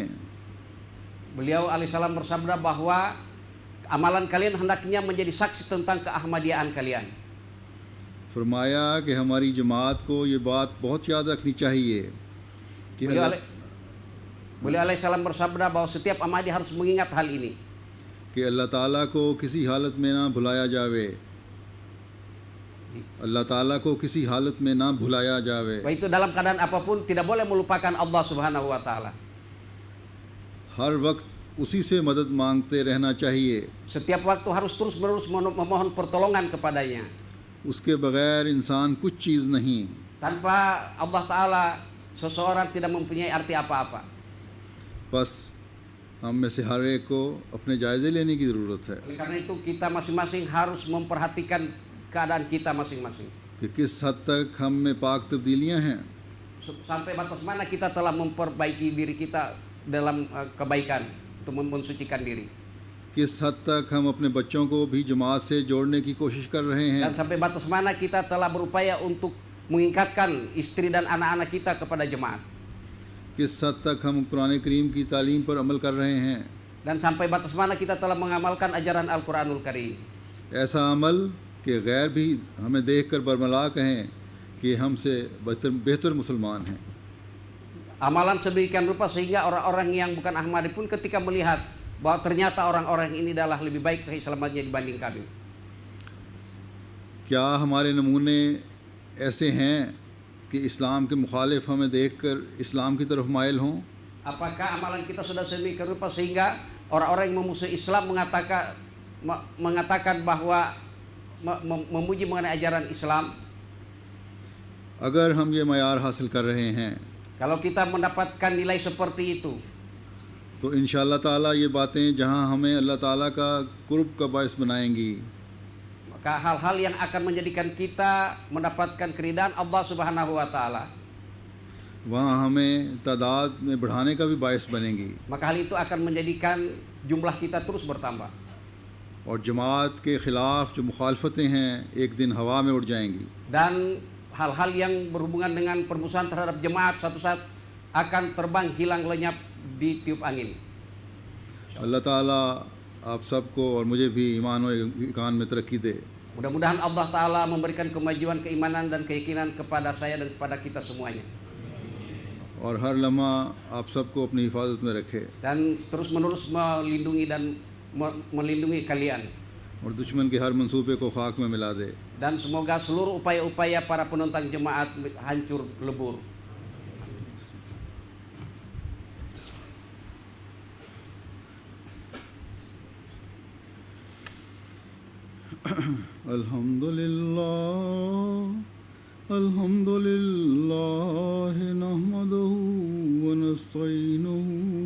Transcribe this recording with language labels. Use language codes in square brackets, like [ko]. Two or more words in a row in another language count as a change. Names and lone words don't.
[id] Beliau alaihissalam bersabda bahwa amalan kalian hendaknya menjadi saksi tentang keahmadiaan kalian. [ur] فرمایا کہ ہماری جماعت کو یہ بات بہت یاد رکھنی چاہیے کہ [id] Beliau alaihissalam bersabda bahwa setiap Ahmadi harus mengingat hal ini. [ur] کہ اللہ تعالیٰ کو کسی حالت میں نہ بھلایا جاوے، اللہ تعالیٰ کو کسی حالت میں نہ بھلایا جاوے. [id] Bahwa itu dalam keadaan apapun tidak boleh melupakan Allah [ar] سبحانه وتعالى. [ur] ہر وقت اسی سے مدد مانگتے رہنا چاہیے. [id] Setiap waktu harus terus-menerus memohon pertolongan kepadanya. [ur] اس کے بغیر انسان کچھ چیز نہیں. [id] Tanpa Allah Ta'ala seseorang tidak mempunyai arti apa-apa. [ur] بس ہم میں سے ہر ایک کو اپنے جائزے لینے کی ضرورت ہے [id] Oleh karena itu kita masing-masing harus memperhatikan keadaan kita masing-masing. [ur] کہ کس حد تک ہم میں پاک تبدیلیاں ہیں, [id] Sampai batas mana kita telah memperbaiki diri kita dalam kebaikan untuk mensucikan diri. [ur] کس حد تک ہم اپنے بچوں کو بھی جماعت سے جوڑنے کی کوشش کر رہے ہیں, [id] Dan sampai batas mana kita telah berupaya untuk mengikatkan istri dan anak-anak kita kepada jemaat. [ur] کس حد تک ہم قرآن کریم کی تعلیم پر عمل کر رہے ہیں. [id] Dan sampai batas mana kita telah mengamalkan ajaran Al-Quranul Karim. [ur] ایسا عمل کہ غیر بھی ہمیں دیکھ کر برملا کہیں کہ ہم سے بہتر مسلمان ہیں. [id] Amalan sedemikian rupa sehingga orang-orang yang bukan Ahmadi pun ketika melihat bahwa ternyata orang-orang ini adalah lebih baik keislamannya dibanding kami. [ur] کیا ہمارے نمونے ایسے ہیں کہ اسلام کے مخالف ہمیں دیکھ کر اسلام کی طرف مائل ہوں? [id] Apakah amalan kita sudah sedemikian rupa sehingga orang-orang yang memusuhi Islam mengatakan bahwa memuji mengenai ajaran Islam? [ur] اگر ہم یہ معیار حاصل کر رہے ہیں [id] Kalau kita mendapatkan nilai seperti itu, [ur] تو ان شاء اللہ تعالیٰ یہ باتیں جہاں ہمیں اللہ تعالیٰ کا قرب کا باعث بنائیں گی, [id] maka hal-hal yang akan menjadikan kita mendapatkan keridhaan Allah [ar] سبحانه وتعالى, [ur] وہاں ہمیں تعداد میں بڑھانے کا بھی باعث بنیں گی. [id] maka hal itu akan menjadikan jumlah kita terus bertambah. [ur] اور جماعت کے خلاف جو مخالفتیں ہیں ایک دن ہوا میں اڑ جائیں گی. [id] Dan hal-hal yang berhubungan dengan permusuhan terhadap jemaat satu saat akan terbang hilang lenyap di tiup angin. [ur] اللہ تعالیٰ آپ سب کو اور مجھے بھی ایمان اور ایقان میں ترقی دے. [id] Mudah-mudahan Allah Ta'ala memberikan kemajuan keimanan dan keyakinan kepada saya dan kepada kita semuanya. [ur] اور ہر لمحہ آپ سب کو اپنی حفاظت میں رکھے [id] Dan terus-menerus melindungi dan melindungi kalian. [ur] اور دشمن کے ہر منصوبے کو خاک میں ملا دے. [id] Dan semoga seluruh upaya-upaya para penentang jemaat hancur lebur. [ar] الحمد لله نحمده ونستعينه